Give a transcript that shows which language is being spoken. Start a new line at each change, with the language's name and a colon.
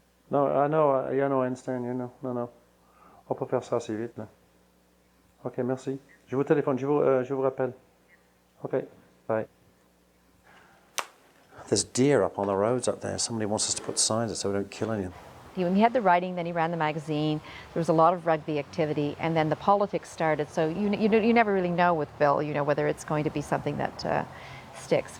English: No, I know, I understand, you know. No.
French: On peut faire ça assez vite, là. OK, merci. Je vous téléphone, je vous rappelle.
English: OK, bye. There's deer up on the roads up there. Somebody wants us to put signs up so we don't kill anyone. When he had the writing, then he ran the magazine. There was a lot of rugby activity, and then the politics started. So you never really know with Bill, you know, whether it's going to be something that sticks.